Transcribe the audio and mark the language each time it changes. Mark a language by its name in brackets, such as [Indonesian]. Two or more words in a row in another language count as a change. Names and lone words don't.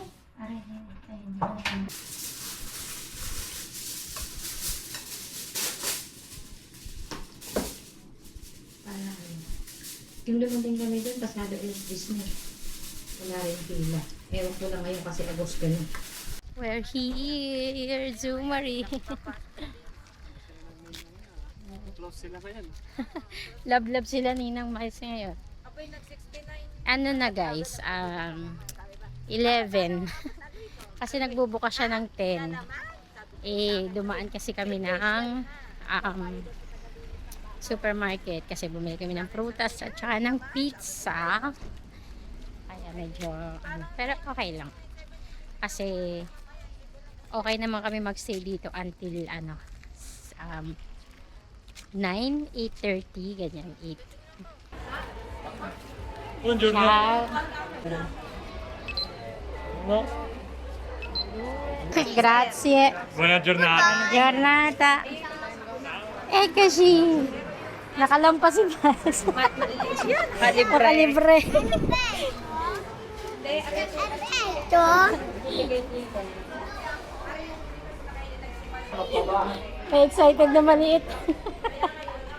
[Filipino] Aray. Yung dumating kami doon, pasado is Disney. Wala rin pila. Ewan ko lang ngayon kasi Agosto na. [English] We're here, Zumari. [Filipino] Close sila ngayon. Love sila Ninang Mais ngayon. Ano na guys, 11. Kasi nagbubukas siya ng 10. Dumaan kasi kami ng supermarket kasi bumili kami ng prutas at saka ng pizza. Kaya medyo pero okay lang. Kasi okay naman kami magstay dito until 9, 8:30 ganyan, 8. [Italian] Buongiorno. Ciao. No? Grazie. Buona giornata. Giornata. [Filipino] Kasi nakalampas si Bas. Makalibre. Ito. May excited na maliit.